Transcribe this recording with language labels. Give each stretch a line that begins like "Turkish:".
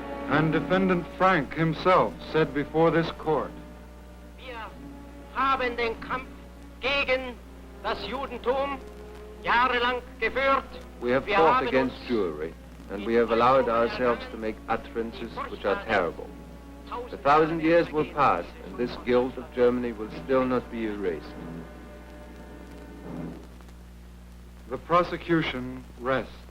English: And Defendant Frank himself said before this court,
German: Wir haben den Kampf gegen das Judentum jahrelang geführt.
English: We have fought against Jewry, and we have allowed ourselves to make utterances which are terrible. 1,000 years will pass, and this guilt of Germany will still not be erased. the prosecution rests.